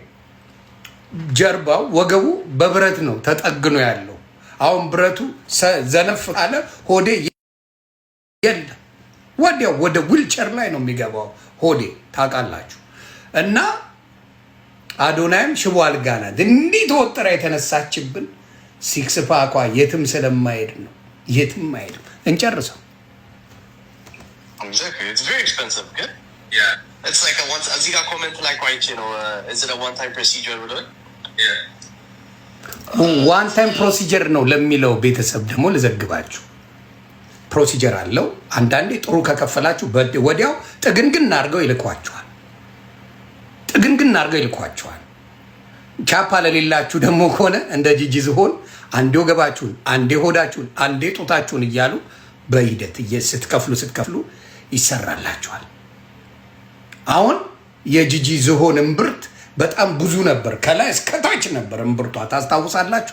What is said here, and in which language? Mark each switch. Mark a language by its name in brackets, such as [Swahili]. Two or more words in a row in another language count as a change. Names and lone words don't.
[Amharic] ጀርባው ወገቡ በብረት ነው ተጠግኖ ያለው። አሁን ብረቱ ዘነፍ ካለ ሆዴ የለም፣ ወዲያው ወደ ዊልቸር ላይ ነው የሚገባው ሆዴ። ታውቃላችሁ። እና አዶናይም ሽቦ አልጋ ናት እንዲህ ተወጥራ የተነሳችብን። [English] six pack [Amharic] የትም ስለማይሄድ ነው፣ የትም አይሄድም። እንጨርሰው። [English] It's very expensive, good? Yeah. It's like [Amharic] እዚህ ጋር ኮሜንት ላይ ቋይቼ ነው [English] is it a one time procedure ብሎኝ? Yeah. one time procedure [Amharic] ነው ለሚለው ቤተሰብ ደግሞ ልዘግባችሁ። ፕሮሲጀር አለው። አንዳንዴ ጥሩ ከከፈላችሁ ወዲያው ጥግንግን አድርገው ይልኳችኋል። ቻፓ ለሌላችሁ ደግሞ ከሆነ እንደ ጂጂ ዝሆን አንዴ ወገባችሁን፣ አንዴ ሆዳችሁን፣ አንዴ ጡታችሁን እያሉ በሂደት ስትከፍሉ ይሰራላችኋል። አሁን የጂጂ ዝሆን እምብርት በጣም ብዙ ነበር፣ ከላይ እስከታች ነበር እምብርቷ። ታስታውሳላችሁ?